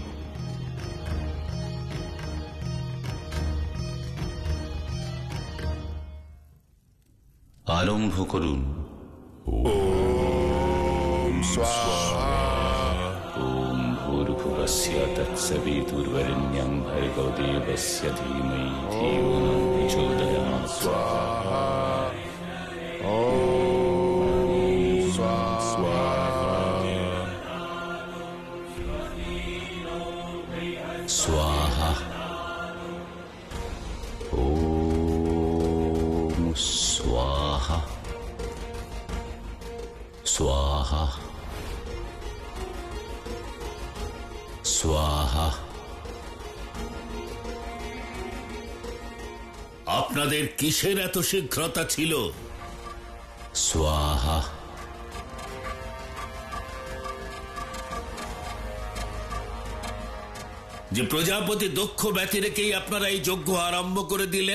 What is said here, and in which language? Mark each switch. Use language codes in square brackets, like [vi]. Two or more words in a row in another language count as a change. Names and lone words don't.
[bn] আরম্ভ করুন। [sa] ওম ভূর্ভুবস্য তৎসবিতুর্বরেণ্যং ভর্গো দেবস্য ধীমহি ধিয়ো ন প্রচোদয়াৎ। স্বাহা। स्वाहा। ओम स्वाहा स्वाहा स्वाहा। [bn] আপনাদের কিসের এত শীঘ্রতা ছিল? [sa] स्वाहा [bn] যে প্রজাপতি দক্ষ ব্যতি রেখেই আপনারা এই যজ্ঞ আরম্ভ করে দিলেন।